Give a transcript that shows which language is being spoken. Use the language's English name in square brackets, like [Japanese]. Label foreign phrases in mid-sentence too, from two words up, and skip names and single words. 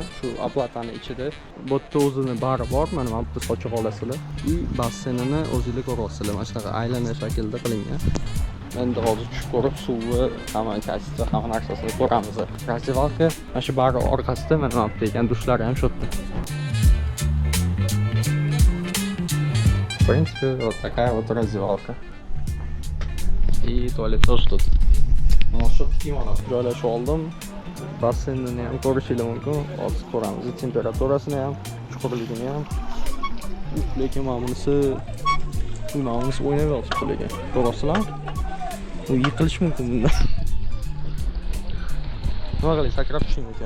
[Uzbek] Shu aplatani ichida bu yerda o'zini bari bor. Mana bu yerda sochiq olasizlar. Basseynini o'zingizlar ko'rasizlar. Mana shunaqa aylana shaklda qilingan. Endi hozir tushib ko'rib suvni, hamma kasiti, hamma narsasini ko'ramiz. Razdevalka mana shu bari orqasida mana bu yerda ekan, dushlar ham shu yerda. [Russian] В принципе, вот такая вот раздевалка. И туалет тоже тут. Ну, что такие [Uzbek] mana joylashib oldim. Basseynni ham ko'rishingiz mumkin. Hozir ko'ramiz. Temperaturasini ham, chuqurligini ham. Lekin mana bunisi o'ynayapti lekin. Ko'rasizlar? U yiqilish mumkin bundan. Nima qilay, sakrab tushing ekan.